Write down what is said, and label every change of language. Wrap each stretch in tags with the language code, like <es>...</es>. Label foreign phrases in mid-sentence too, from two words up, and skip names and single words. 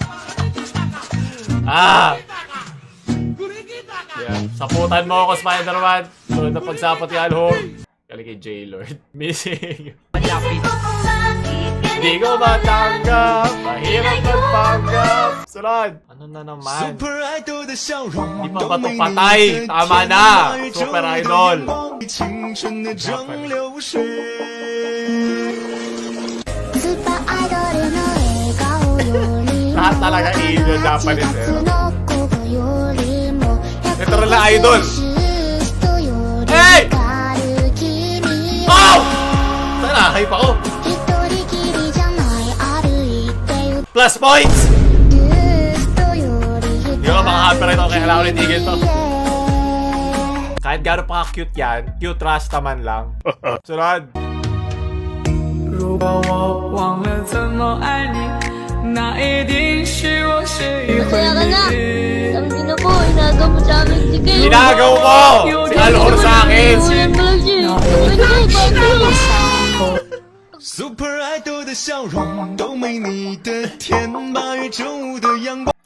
<en>Yeah.</en> <tl>Saputan mo ako, Spider-Man. Sunod na pagsapot ni Alhor. Galing kay J-Lord. Missing. Malapit. Hindi ko matanggap. Mahirap magpanggap. Sunod. Ano na naman?</tl> <en>Super idol</en> <zh>的笑容</zh> <tl>Di pa</tl> <zh>都</zh> <tl>ba</tl> <zh>没</zh> <tl>ito</tl> <zh>你</zh> <tl>patay?</tl> <zh>的</zh> <tl>Tama</tl> <zh>甜，</zh> <tl>na.</tl> <zh>8月正</zh> <tl>Super</tl> <zh>午的</zh> <tl>Idol.</tl> <zh>阳光青春的蒸馏水。</zh> <tl>Lahat talaga</tl> <en>Indian Japanese</en> <tl>eh. Literal na idol. Hey! Oh! Sana, hype ako.</tl> <en>Plus points!</en> <tl>Hindi ko maka-copyright ako kaya kailangan ulit tigil to. Kahit gano'n pa ka-cute yan, cute rasta man lang. Sunod.</tl> <zh>如果我忘了怎么爱你，那一定是我失忆回忆。</zh> <tl>Ina po, inagaw mo sa amin. Sige. Ginagaw mo! Si Alhor sa akin! Ulan mo lang siya.</tl> <en>Super idol</en> <zh>的笑容都没你的甜，8月正午的阳光。</zh>